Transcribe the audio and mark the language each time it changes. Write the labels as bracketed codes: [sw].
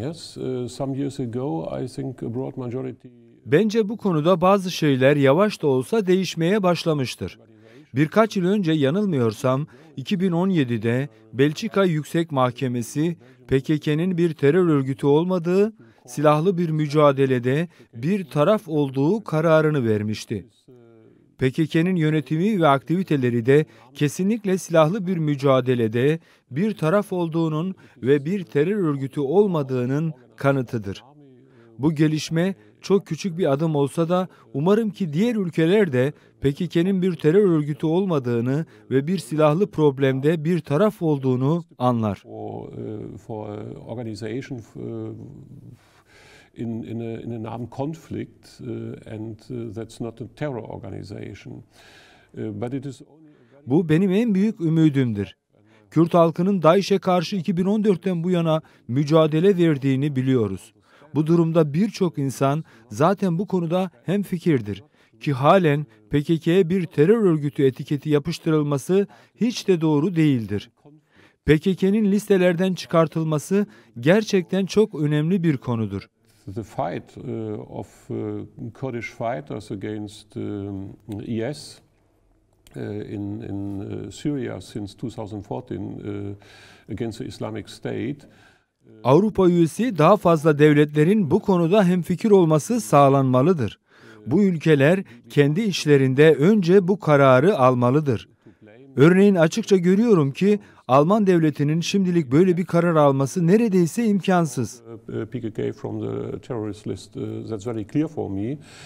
[en] Yes, some years ago, I think a broad majority. [tr] Bence bu konuda bazı şeyler yavaş da olsa değişmeye başlamıştır. Birkaç yıl önce yanılmıyorsam 2017'de Belçika Yüksek Mahkemesi PKK'nın bir terör örgütü olmadığı, silahlı bir mücadelede bir taraf olduğu kararını vermişti. PKK'nın yönetimi ve aktiviteleri de kesinlikle silahlı bir mücadelede bir taraf olduğunun ve bir terör örgütü olmadığının kanıtıdır. Bu gelişme çok küçük bir adım olsa da umarım ki diğer ülkeler de PKK'nın bir terör örgütü olmadığını ve bir silahlı problemde bir taraf olduğunu anlar. [en] For organization in an armed conflict, and that's not a terror organization. But it is. [tr] Bu benim en büyük ümidimdir. Kürt halkının DAEŞ'e karşı 2014'ten bu yana mücadele verdiğini biliyoruz. Bu durumda birçok insan zaten bu konuda hemfikirdir ki halen PKK'ye bir terör örgütü etiketi yapıştırılması hiç de doğru değildir. PKK'nin listelerden çıkartılması gerçekten çok önemli bir konudur. [en] The fight of Kurdish fighters against IS in Syria since 2014 against the Islamic State. [tr] Avrupa üyesi daha fazla devletlerin bu konuda hemfikir olması sağlanmalıdır. Bu ülkeler kendi içlerinde önce bu kararı almalıdır. Örneğin açıkça görüyorum ki Alman devletinin şimdilik böyle bir karar alması neredeyse imkansız. [en] PKK from the terrorist list, that's very clear for me.